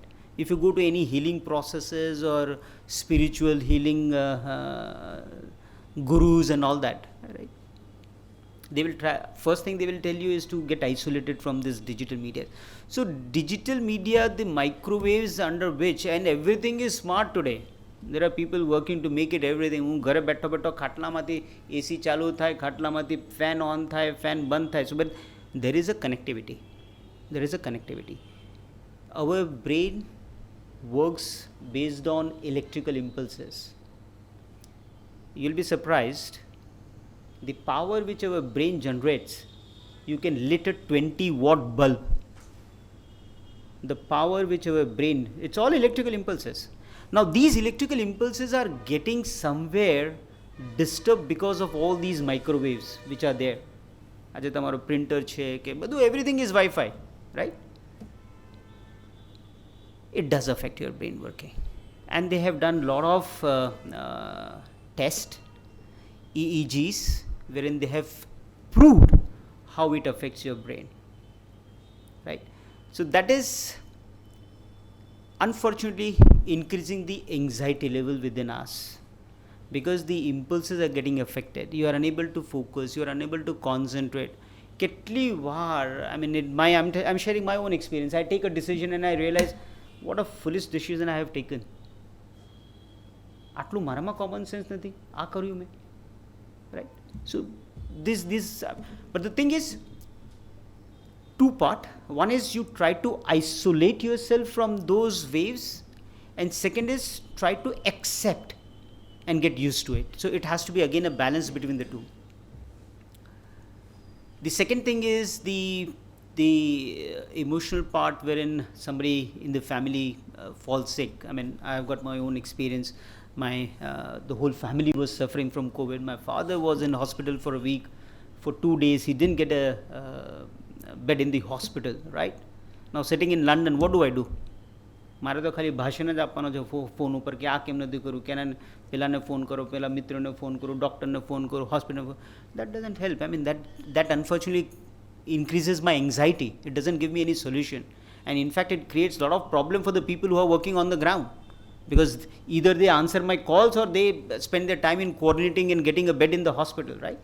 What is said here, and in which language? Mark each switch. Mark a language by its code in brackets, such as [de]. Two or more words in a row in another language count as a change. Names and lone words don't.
[en] If you go to any healing processes or spiritual healing gurus and all that, right? They will try, first thing they will tell you is to get isolated from this digital media. So digital media, the microwaves under which, and everything is smart today. There are people working to make it everything. [gu] હું ઘરે બેઠો બેઠો ખાટલામાંથી એસી ચાલુ થાય, ખાટલામાંથી [en] fan on [gu] થાય, ફેન બંધ થાય. [en] So but there is a connectivity. There is a connectivity. Our brain works based on electrical impulses. You'll be surprised. The power which our brain generates, you can lit a 20-watt bulb. The power which our brain, it's all electrical impulses. Now these electrical impulses are getting somewhere disturbed because of all these microwaves which are there. [gu] આજે તમારો પ્રિન્ટર છે કે બધું, [en] everything is Wi-Fi, right? It does affect your brain working. And they have done a lot of tests, EEGs, wherein they have proved how it affects your brain, right? So that is unfortunately increasing the anxiety level within us, because the impulses are getting affected. You are unable to focus, you are unable to concentrate. [gu] કેટલી વાર, [en] I mean, I'm sharing my own experience. I take a decision and I realize what a foolish decision I have taken. [gu] આટલું મારામાં [en] common sense [gu] નથી, આ કર્યું મેં, [en] right? So this but the thing is two part. One is you try to isolate yourself from those waves, and second is try to accept and get used to it. So it has to be again a balance between the two. The second thing is the emotional part wherein somebody in the family falls sick. I mean, I've got my own experience. The whole family was suffering from COVID. My father was in hospital for a week, for 2 days. He didn't get a bed in the hospital, right? Now sitting in London, what do I do? [gu] મારે તો ખાલી ભાષણ જ આપવાનો છે ફોન ઉપર કે આ કેમ નથી કરું, કે પેલાને ફોન કરો, પેલા મિત્રોને ફોન કરો, ડૉક્ટરને ફોન કરો, હોસ્પિટલ. [en] That doesn't help. I mean, that unfortunately increases my anxiety. It doesn't give me any solution. And in fact, it creates a lot of problem for the people who are working on the ground. Because either they answer my calls or they spend their time in coordinating and getting a bed in the hospital, right?